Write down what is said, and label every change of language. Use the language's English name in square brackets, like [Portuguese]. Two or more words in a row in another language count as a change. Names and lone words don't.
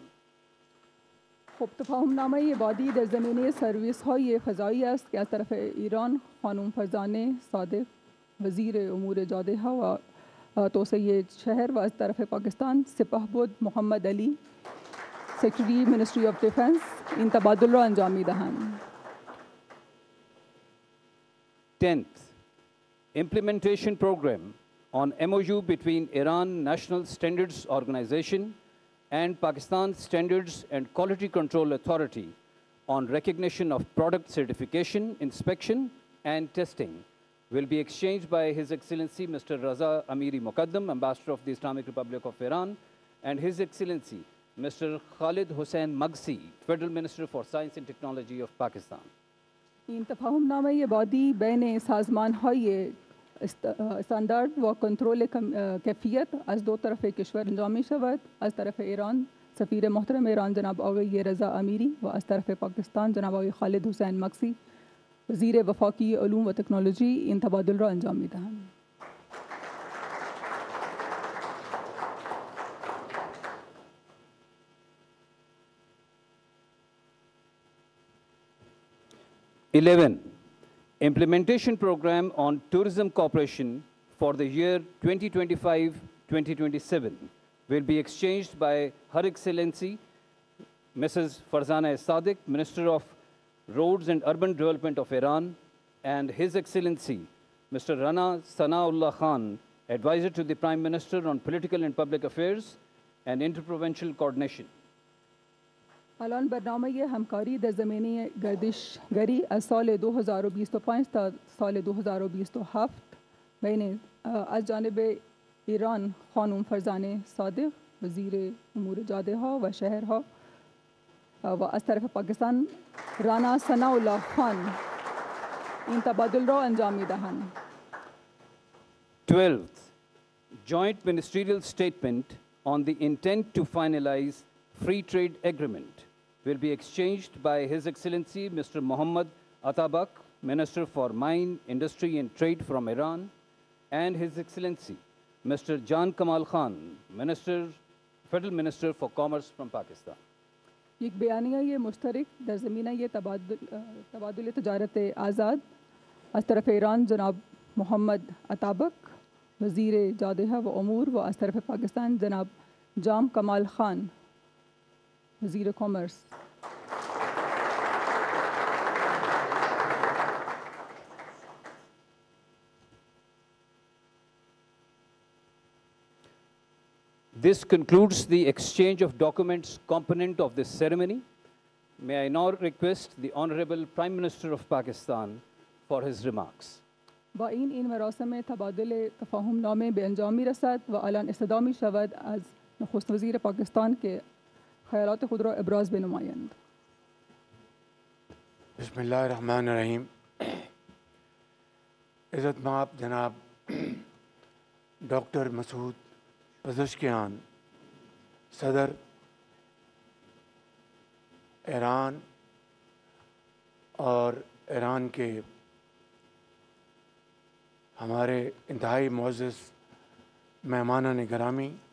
[Persian] خب تفاهمنامه بعدی در زمینه سرویس های فضایی است که از طرف ایران خانم فرزانه صادق وزیر امور جاده ها و توسعه شهر و از طرف پاکستان سپهبد محمد علی [English] secretary ministry of defence [Persian] این تبادل را انجام می‌دهند. [English] 10th, implementation program on MOU between Iran National Standards Organization and Pakistan Standards and Quality Control Authority on recognition of product certification, inspection, and testing will be exchanged by His Excellency Mr. Raza Amiri Muqaddam, Ambassador of the Islamic Republic of Iran, and His Excellency Mr. Khalid Hussain Magsi, Federal Minister for Science and Technology of Pakistan. [Persian] این تفاهمنامه بعدی بین سازمان‌های استاندارد و کنترل کیفیت از دو طرف کشور انجام می شود. از طرف ایران سفیر محترم ایران جناب آقای رضا امیری و از طرف پاکستان جناب آقای خالد حسین مکسی وزیر وفاقی علوم و تکنولوژی این تبادل را انجام می دهند. [English] Implementation program on tourism cooperation for the year 2025-2027 will be exchanged by Her Excellency Mrs. Farzana Sadiq, Minister of Roads and Urban Development of Iran, and His Excellency Mr. Rana Sanaullah Khan, Advisor to the Prime Minister on Political and Public Affairs and Interprovincial Coordination. [Persian] الان برنامه همکاری در زمینه گردشگری از سال 2025 تا سال 2027 بین از جانب ایران خانم فرزانه صادق وزیر امور جاده ها و شهرها و از طرف پاکستان رانا ثناء الله خان این تبادل را انجام می‌دهند. [English] 12th, joint ministerial statement on the intent to finalize free trade agreement will be exchanged by His Excellency Mr. Mohammad Atabak, Minister for Mine, Industry and Trade from Iran, and His Excellency Mr. Jan Kamal Khan, Federal Minister for Commerce from Pakistan. [Persian] یک بیانیہ یہ مشترک در زمینہ یہ تبادل تجارت آزاد از طرف ایران جناب محمد عطابک وزیر جادہ و امور و از طرف پاکستان جناب جام کمال خان وزیر کامرس. [English] This concludes the exchange of documents component of this ceremony. May I now request the Honorable Prime Minister of Pakistan for his remarks. [Persian] با این مراسم تبادل تفاهم نامه به انجام می رسد و الان استدعا می شود از نخست وزیر پاکستان که خیالات خود را ابراز بنمایند. [Arabic] بسم اللہ الرحمن الرحیم. [Urdu] عزت مآب جناب ڈاکٹر مسعود پزشکیان صدر ایران اور ایران کے ہمارے انتہائی معزز مہمانان گرامی